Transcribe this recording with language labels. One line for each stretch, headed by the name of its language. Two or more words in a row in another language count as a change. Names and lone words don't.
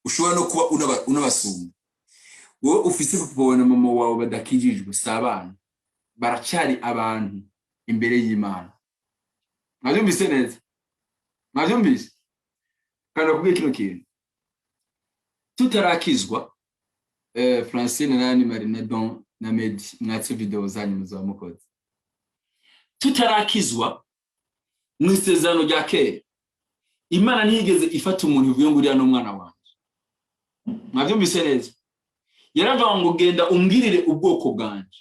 Rundi: ushobora no kuba unabasumba. Wowe ufise papa na mama wawe badakijijwe sabana baracari abantu imbere y'Imana. Mwabyumvise neza? Mwabyumvise? Kandi kubwiye kino kintu tutarakizwa Francine nani Marina Don na Medi mwatse video zanyu muzamukoze. Tutarakizwa mu isezerano rya kera Imana ntiyigeze ifata umuntu uvuye ngo uriya n'umwana wanje. Mwabyumvise neza? Yaravuga ngo genda umbwirire ubwoko bwanje.